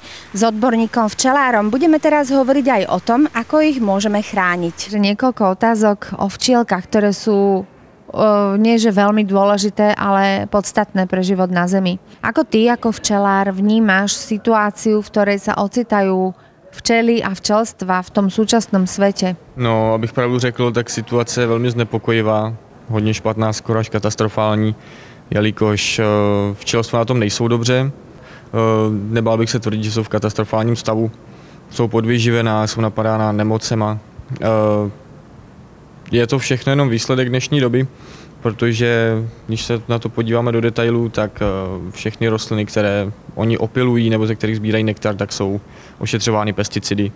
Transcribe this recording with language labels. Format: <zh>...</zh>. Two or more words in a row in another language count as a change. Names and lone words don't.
<sk>S odborníkom včelárom budeme teraz hovoriť aj o tom, ako ich môžeme chrániť. Niekoľko otázok o včielkach, ktoré sú nie že veľmi dôležité, ale podstatné pre život na Zemi. Ako ty, ako včelár, vnímaš situáciu, v ktorej sa ocitajú včely a včelstva v tom súčasnom svete?</sk> <cs>No, abych pravdu řekl, tak situace je velmi znepokojivá. Hodně špatná, skoro až katastrofální, jelikož včelstva na tom nejsou dobře. Nebál bych se tvrdit, že jsou v katastrofálním stavu. Jsou podvyživená, jsou napadána nemocema. Je to všechno jenom výsledek dnešní doby, protože když se na to podíváme do detailů, tak všechny rostliny, které oni opilují nebo ze kterých sbírají nektar, tak jsou ošetřovány pesticidy.</cs>